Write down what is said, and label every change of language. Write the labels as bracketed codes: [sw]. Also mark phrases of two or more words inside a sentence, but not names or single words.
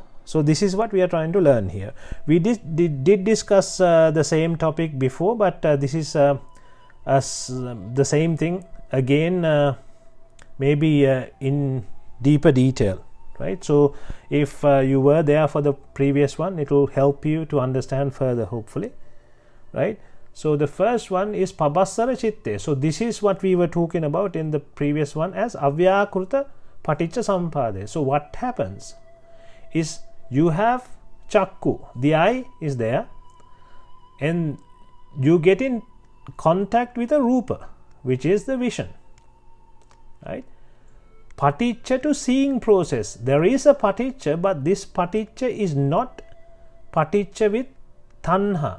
[en] So this is what we are trying to learn here. We did discuss the same topic before, but this is the same thing again, maybe in deeper detail, right? So if you were there for the previous one, it will help you to understand further, hopefully, right? So the first one is [pi] pabassara chitte. [en] So this is what we were talking about in the previous one as [pi] avyakruta paticca sampade. [en] So what happens is, you have chakku, the eye is there, and you get in contact with a rupa, which is the vision, right? Paticca to seeing process. There is a paticca, but this paticca is not paticca with tanha.